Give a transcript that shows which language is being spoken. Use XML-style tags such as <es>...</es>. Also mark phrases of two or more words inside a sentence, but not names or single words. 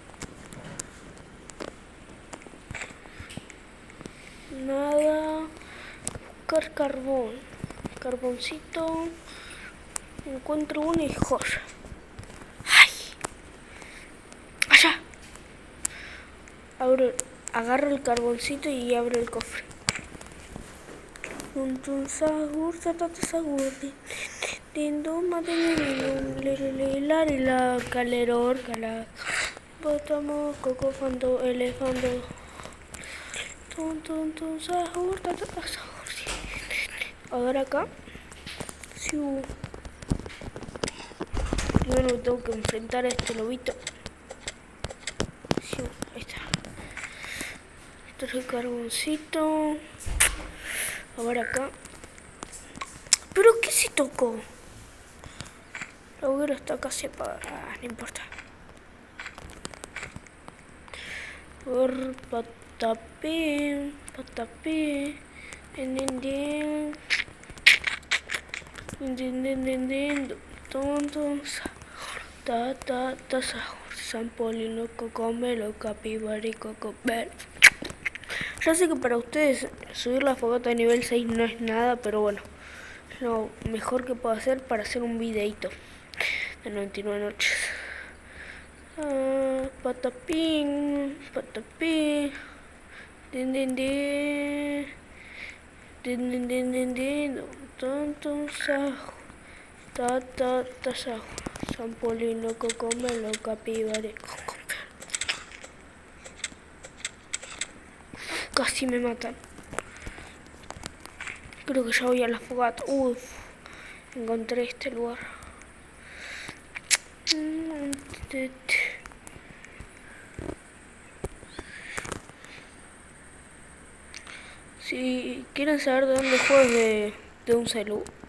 <es>Nada. Buscar carbón. Carboncito. Encuentro uno y joya. ¡Ay! ¡Allá! Agarro el carboncito y abro el cofre. Un sahur, satata sahur. Dinduma de la caleror, cala. Botamos coco fando, elefando. Tun sahur, tatata sahur. Ahora acá. Primero tengo que enfrentar a este lobito. Ahí está. Este es el carboncito. Ahora acá. ¿Pero qué se tocó? La hoguera está casi apagada. No importa. Por patapé. Patapé. Din. Tontos. Ta Sampolino, cocomelo, capibari, cocobel. Ya sé que para ustedes subir la fogata a nivel 6 no es nada, pero bueno, es lo mejor que puedo hacer para hacer un videito de 99 noches. Patapín, patapín, din, tontos, sajo, sajo, Sampolino, cocomelo, capibari, cocobel. Casi me matan. Creo que ya voy a la fogata. Uf, encontré este lugar. Si quieren saber de dónde juego de un celu.</es>